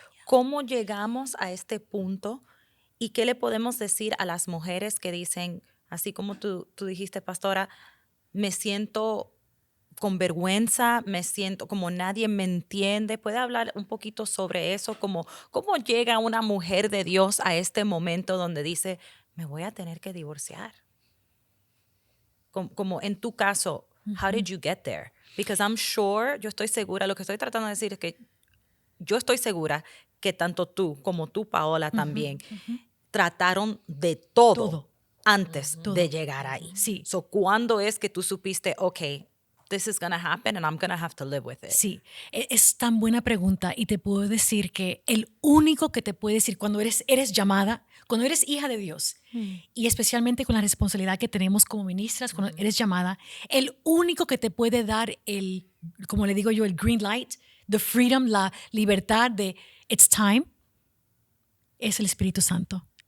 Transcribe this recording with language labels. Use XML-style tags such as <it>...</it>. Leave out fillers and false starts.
<es>¿Cómo llegamos a este punto y qué le podemos decir a las mujeres que dicen, así como tú dijiste, pastora, me siento con vergüenza, me siento como nadie me entiende? ¿Puede hablar un poquito sobre eso? ¿Cómo llega una mujer de Dios a este momento donde dice, me voy a tener que divorciar? Como en tu caso,</es> <en>how did you get there? Because I'm sure,</en> <es>yo estoy segura, lo que estoy tratando de decir es que yo estoy segura que tanto tú como tú, Paola, también trataron de todo antes de llegar ahí. Sí.</es> <en>So,</en> <es>¿cuándo es que tú supiste,</es> <en>okay, this is going to happen and I'm going to have to live with it?</en> <es>Sí, es tan buena pregunta y te puedo decir que el único que te puede decir cuando eres llamada, cuando eres hija de Dios y especialmente con la responsabilidad que tenemos como ministras, cuando eres llamada, el único que te puede dar como le digo yo, el</es> <en>green light, the freedom,</en> <es>la libertad de</es> <en>it's time,</en> <es>es el Espíritu Santo.</es>